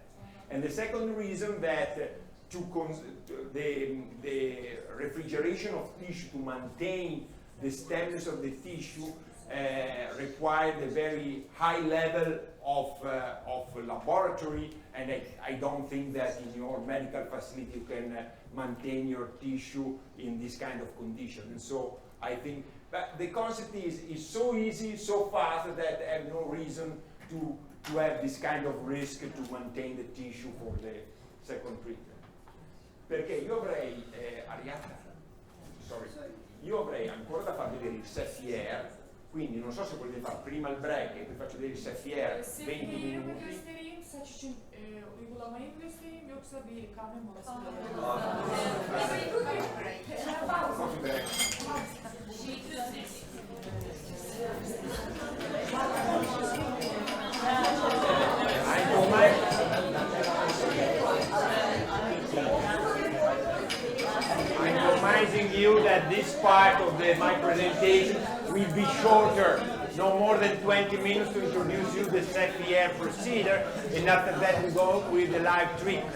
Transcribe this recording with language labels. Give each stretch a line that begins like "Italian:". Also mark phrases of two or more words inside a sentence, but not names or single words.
English: And the second reason that the refrigeration of tissue to maintain the stemness of the tissue required a very high level of laboratory, and I don't think that in your medical facility you can maintain your tissue in this kind of condition. And so I think that the concept is so easy, so fast, that I have no reason to have this kind of risk to maintain the tissue for the second treatment.
Italian: Perché io avrei, Arianna, io avrei ancora da far vedere il Seffiline, quindi non so se volete fare prima il break e poi faccio vedere il Seffiline 20 minuti.
Turkish: Göstereyim, saç için uygulamayı mı göstereyim yoksa bir kahve molası mı?
English: Coffee break. I'm promising you that this part of my presentation will be shorter, no more than 20 minutes, to introduce you the Seffiline procedure, and after that we go with the live treatment.